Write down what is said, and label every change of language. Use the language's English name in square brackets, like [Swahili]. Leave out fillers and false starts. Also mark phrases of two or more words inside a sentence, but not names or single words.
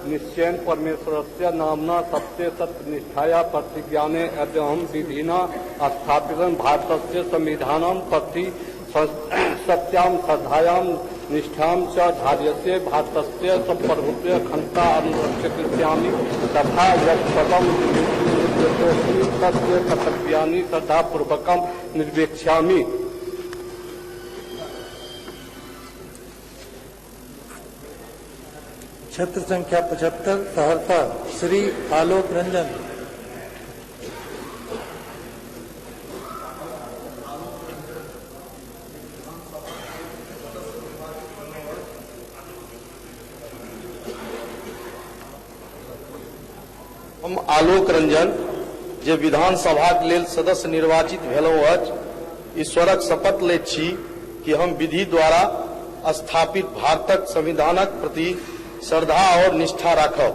[Sanskrit] निश्चयेन परमेश्वरस्य नाम्ना सत्य सत्यनिष्ठाया प्रतिज्ञाने अहं विधिना स्थापितं भारतस्य संविधानं प्रति सत्यां श्रद्धायां निष्ठां च धार्यसे भारतस्य संप्रभुत्व अखण्डता अनुरक्षयिष्यामि तथा यत्पदं तस्य कर्तव्यानि श्रद्धापूर्वकं निर्वेक्ष्यामि। [Maithili] क्षेत्र संख्या 75 सहरसा श्री आलोक रंजन। हम आलोक रंजन जे विधानसभा के लेल सदस्य निर्वाचित भेलहुँ अछि, ईश्वरक शपथ लैत छी कि हम विधि द्वारा स्थापित भारतक संविधानक प्रति श्रद्धा और निष्ठा राखब।